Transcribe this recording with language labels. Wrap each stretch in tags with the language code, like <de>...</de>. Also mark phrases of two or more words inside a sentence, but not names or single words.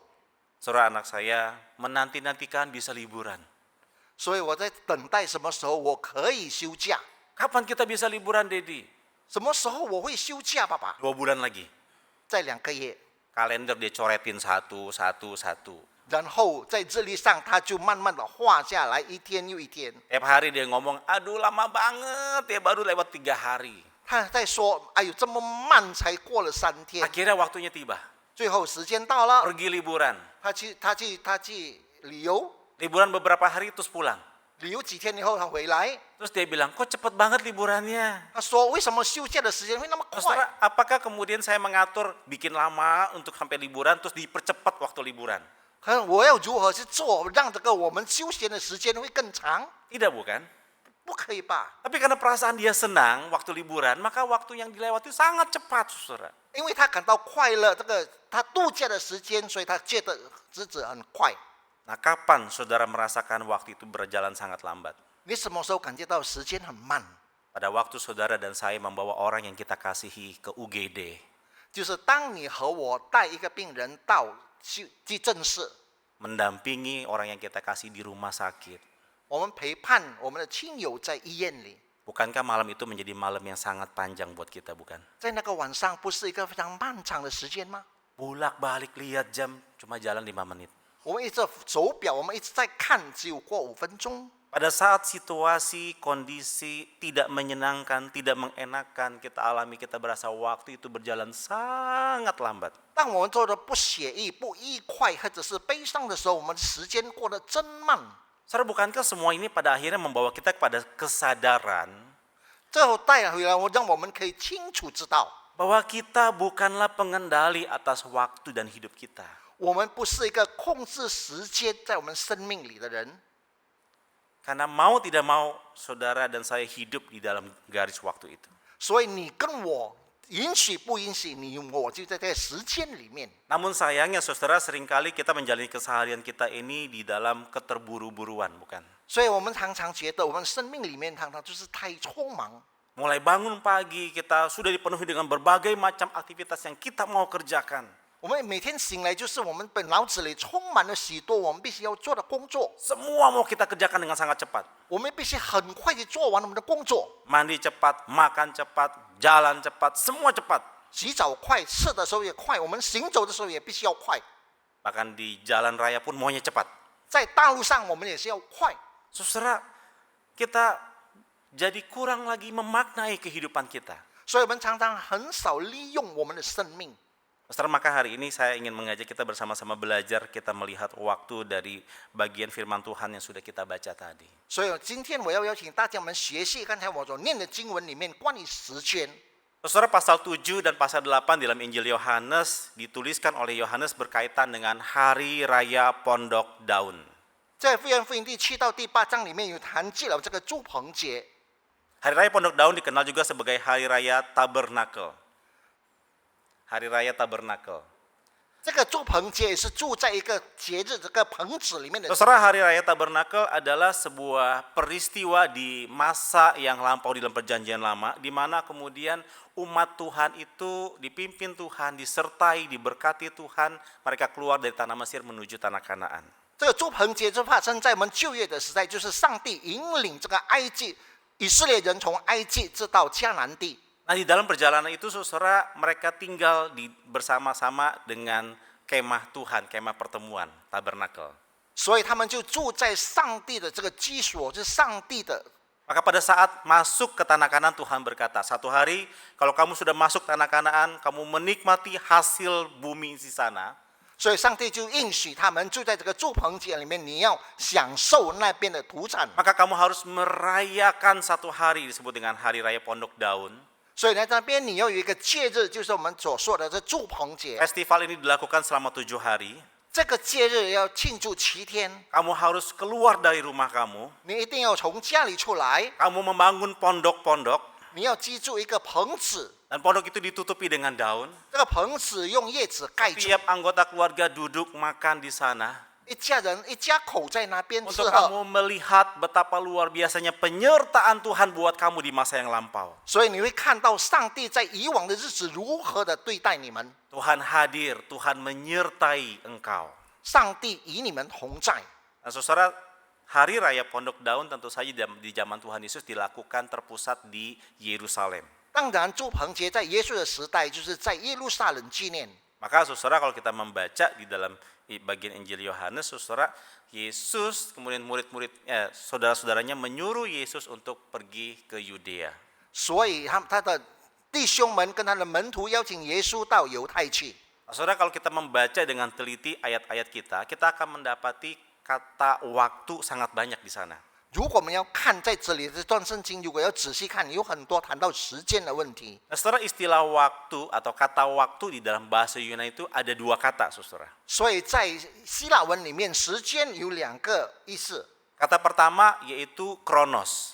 <id>Saudara, anak saya menanti-nantikan bisa liburan.</id> <zh>所以我在等待什么时候我可以休假，</zh> <id>Kapan kita bisa liburan, Dedi?</id> <zh>什么时候我会休假，爸爸？</zh> <id>2 bulan lagi.</id> <zh>在2个月，</zh> <id>Kalender dia coretin satu.</id> <zh>然后在日历上他就慢慢的画下来，一天又一天。</zh> <id>Tiap hari dia ngomong, aduh lama banget ya, baru lewat 3 hari.</id> <zh>他在说：“哎呦，这么慢才过了3天。</zh> <id>Akhirnya waktunya tiba. ”</id> <zh>最后时间到了，</zh> <id>Pergi liburan.</id> <zh>他去旅游，</zh> <id>Liburan beberapa hari terus pulang.</id> <zh>旅游几天以后他回来，</zh> <id>Terus dia bilang, kok cepet banget liburannya?</id> <zh>他说：“为什么休假的时间会那么快</zh> <id>Saudara, apakah kemudian saya mengatur bikin lama untuk sampai liburan terus dipercepat waktu liburan?</id> <zh>可能我要如何去做，让这个我们休闲的时间会更长？</zh> <id>Tidak, bukan?</id> <zh>不可以吧？</zh> <id>Tapi karena perasaan dia senang waktu liburan, maka waktu yang dilewati sangat cepat, saudara.</id> <zh>因为他感到快乐，这个他度假的时间，所以他觉得日子很快。</zh> <id>Nah, kapan saudara merasakan waktu itu berjalan sangat lambat?</id> <zh>你什么时候感觉到时间很慢？</zh> <id>Pada waktu saudara dan saya membawa orang yang kita kasihi ke UGD.</id> <zh>就是当你和我带一个病人到急诊室，</zh> <id>Mendampingi orang yang kita kasih di rumah sakit.</id> <zh>我们陪伴我们的亲友在医院里，</zh> <id>Bukankah malam itu menjadi malam yang sangat panjang buat kita, bukan?</id> <zh>在那个晚上不是一个非常漫长的时间吗？</zh> <id>Bolak-balik lihat jam, cuma jalan 5 menit.</id> <zh>我们一直手表，我们一直在看，只有过5分钟。</zh> <id>Pada saat situasi, kondisi tidak menyenangkan, tidak mengenakan kita alami, kita berasa waktu itu berjalan sangat lambat.</id> <zh>当我们做的不写意、不愉快或者是悲伤的时候，我们时间过得真慢。</zh> <id>Saudara, bukankah semua ini pada akhirnya membawa kita kepada kesadaran</id> <zh>最后带回来，让我们可以清楚知道，</zh> <id>bahwa kita bukanlah pengendali atas waktu dan hidup kita.</id> <zh>我们不是一个控制时间在我们生命里的人。</zh> <id>Karena mau tidak mau, saudara dan saya hidup di dalam garis waktu itu.</id> <zh>所以你跟我允许不允许，你我就在这时间里面。</zh> <id>Namun sayangnya saudara, seringkali kita menjalani keseharian kita ini di dalam keterburu-buruan, bukan?</id> <zh>所以我们常常觉得，我们生命里面常常就是太匆忙。</zh> <id>Mulai bangun pagi, kita sudah dipenuhi dengan berbagai macam aktivitas yang kita mau kerjakan.</id> <zh>我们每天醒来，就是我们本脑子里充满了许多我们必须要做的工作，</zh> <id>Semua mau kita kerjakan dengan sangat cepat.</id> <zh>我们必须很快地做完我们的工作。</zh> <id>Mandi cepat, makan cepat, jalan cepat, semua cepat.</id> <zh>洗澡快，吃的时候也快，我们行走的时候也必须要快，</zh> <id>Bahkan di jalan raya pun maunya cepat.</id> <zh>在大路上我们也是要快。</zh> <id>Saudara, kita jadi kurang lagi memaknai kehidupan kita.</id> <zh>所以我们常常很少利用我们的生命。</zh> <id>Saudara, maka hari ini saya ingin mengajak kita bersama-sama belajar, kita melihat waktu dari bagian firman Tuhan yang sudah kita baca tadi.</id> <zh>所以今天我要邀请大家们学习刚才我所念的经文里面关于时间。</zh> <id>Saudara, pasal 7 dan pasal 8 dalam Injil Yohanes dituliskan oleh Yohanes berkaitan dengan Hari Raya Pondok Daun.</id> <zh>在约翰福音第7到第8章里面有谈及了这个住棚节。</zh> <id>Hari Raya Pondok Daun dikenal juga sebagai Hari Raya Tabernakel. Hari Raya Tabernakel.</id> <zh>这个住棚节也是住在一个节日这个棚子里面的。</zh> <id>Saudara, Hari Raya Tabernakel adalah sebuah peristiwa di masa yang lampau di dalam perjanjian lama, di mana kemudian umat Tuhan itu dipimpin Tuhan, disertai, diberkati Tuhan, mereka keluar dari tanah Mesir menuju tanah Kanaan.</id> <zh>这个住棚节就发生在我们旧约的时代，就是上帝引领这个埃及以色列人从埃及直到迦南地。</zh> <id>Nah, di dalam perjalanan itu saudara, mereka tinggal bersama-sama dengan kemah Tuhan, kemah pertemuan, tabernakel.</id> <zh>所以他们就住在上帝的这个居所，就是上帝的。</zh> <id>Maka pada saat masuk ke tanah Kanaan, Tuhan berkata, satu hari kalau kamu sudah masuk tanah Kanaan, kamu menikmati hasil bumi di sana.</id> <zh>所以上帝就应许他们住在这个住棚节里面，你要享受那边的土产。</zh> <id>Maka kamu harus merayakan satu hari disebut dengan Hari Raya Pondok Daun.</id> <zh>所以在那边你要有一个节日，就是我们所说的这住棚节。</zh> <id>Festival ini dilakukan selama 7 hari.</id> <zh>这个节日要庆祝7天，</zh> <id>Kamu harus keluar dari rumah kamu.</id> <zh>你一定要从家里出来，</zh> <id>Kamu membangun pondok-pondok.</id> <zh>你要居住一个棚子，</zh> <id>Dan pondok itu ditutupi dengan daun.</id> <zh>这个棚子用叶子盖住，</zh> <id>Tiap anggota keluarga duduk makan di sana.</id> <zh>一家人一家口在那边吃</zh> <id>Untuk</id> <zh>喝。</zh> <id>kamu melihat betapa luar biasanya penyertaan Tuhan buat kamu di masa yang lampau.</id> <zh>所以你会看到上帝在以往的日子如何的对待你们，</zh> <id>Tuhan hadir, Tuhan menyertai engkau.</id> <zh>上帝与你们同在。</zh> <id>Nah, saudara, Hari Raya Pondok Daun tentu saja di zaman Tuhan Yesus dilakukan terpusat di Yerusalem.</id> <zh>当然，住棚节在耶稣的时代，就是在耶路撒冷纪念。</zh> <id>Maka saudara, kalau kita membaca di dalam bagian Injil Yohanes, saudara, Yesus kemudian saudara-saudaranya menyuruh Yesus untuk pergi ke Yudea.</id> <zh>所以他的弟兄们跟他的门徒邀请耶稣到犹太去。</zh> <id>Nah, saudara, kalau kita membaca dengan teliti ayat-ayat kita akan mendapati kata waktu sangat banyak di sana.</id> <zh>如果我们要看在这里这段圣经，如果要仔细看，有很多谈到时间的问题。</zh> <id>Nah, saudara, istilah waktu atau kata waktu di dalam bahasa Yunani itu ada 2 kata, saudara.</id> <zh>所以在希腊文里面，时间有2个意思。</zh> <id>Kata pertama yaitu kronos.</id>